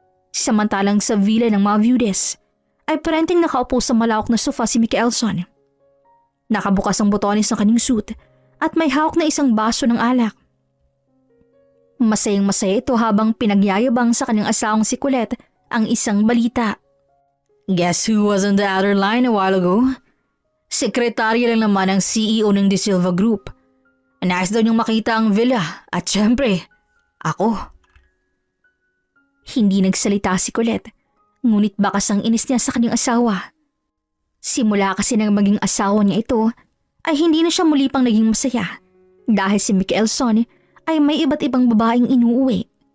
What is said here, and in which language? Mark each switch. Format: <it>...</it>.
<tl>Samantalang sa villa ng mga Viudes ay parenteng nakaupo sa malawak na sofa si Mikaelson. Nakabukas ang botones ng kanyang suit at may hawak na isang baso ng alak. Masayang masaya ito habang pinagyayabang sa kanyang asawang si Colette ang isang balita.</tl> <en>Guess who was on the other line a while ago?</en> <tl>Sekretarya lang naman ang CEO ng Di Silva Group. Nais daw niyang makita ang villa at syempre, ako. Hindi nagsalita si Colette, ngunit bakas ang inis niya sa kanyang asawa. Simula kasi nang maging asawa niya ito, ay hindi na siya muli pang naging masaya dahil si Mikaelson ay may iba't ibang babaeng inuuwi.</tl>